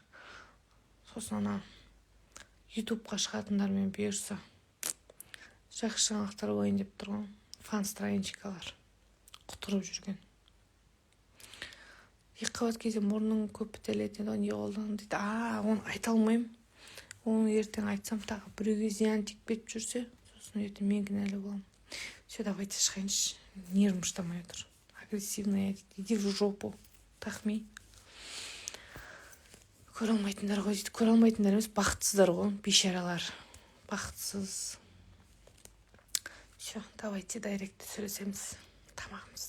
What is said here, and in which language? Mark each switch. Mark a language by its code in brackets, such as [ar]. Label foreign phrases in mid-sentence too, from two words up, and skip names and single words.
[kk] Сосын ана ютубқа шығатындармен бұйырса жақсы жаңалықтар болайын деп тұрған фан-страничкалар құтырып жүрген. Екіқабат кезде мұрның көп бітеледі, не қолдан дейді. Оны айта алмаймын. Оны ертең айтсам тағы біреуге зиян тикпеп жүрсе, сосын ертең мен кінәлі боламын. [ru] Все, давайте [kk] шығайыншы. Нервім шыдамай отыр. [ru] Агрессивная, иди в жопу. Тахми. [kk] Көре алмайтындар ғой дейді. Көре алмайтындар емес, бақытсыздар ғой, бейшаралар. Бақытсыз. [ru] Все, давайте [kk] дайректте сөйлесеміз. Тамағымыз.